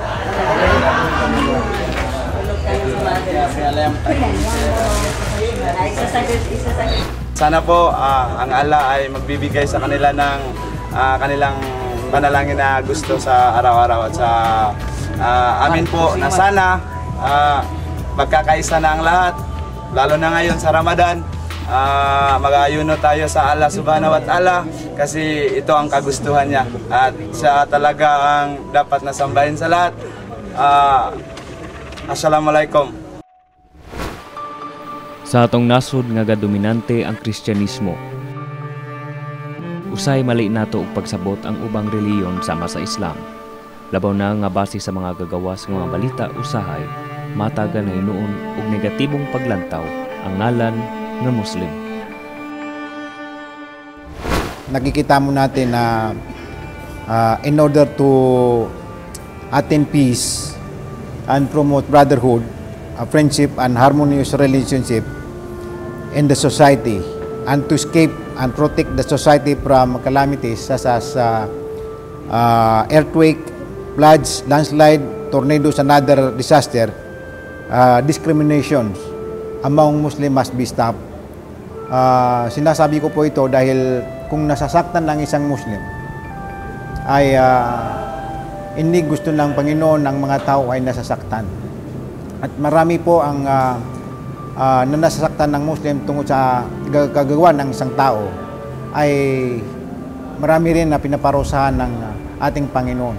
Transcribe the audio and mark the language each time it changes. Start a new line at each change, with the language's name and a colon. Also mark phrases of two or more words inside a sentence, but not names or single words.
Filipino: Sana po ang Allah ay magbibigay sa kanila ng kanilang panalangin na gusto sa araw-araw at sa amin po na sana magkakaisa na ang lahat, lalo na ngayon sa Ramadan. Mag-aayuno tayo sa Allah
Arabic: سبحانه وتعالى
Filipino: kasi ito ang kagustuhan niya at siya talaga ang dapat nasambahin sa lahat.
Arabic: السلام عليكم.
Cebuano: Sa atong nasod nga gadominante ang Kristyanismo, usay mali nato og pagsabot ang ubang reliyon sama sa Islam. Labaw na nga base sa mga gagawas nga mga balita usahay, matagan na hinuon og negatibong paglantaw ang ngalan nga Muslim.
Filipino: Nakikita mo natin na
English: in order to attain peace and promote brotherhood, friendship and harmonious relationship in the society, and to escape and protect the society from calamities such as earthquake, floods, landslide, tornadoes and other disaster, discriminations among Muslim must be stopped.
Filipino: Sinasabi ko po ito dahil kung nasasaktan ng isang Muslim ay hindi gusto ng Panginoon ng mga tao ay nasasaktan. At marami po ang na nasasaktan ng Muslim tungkol sa kagagawa ng isang tao ay marami rin na pinaparusahan ng ating Panginoon.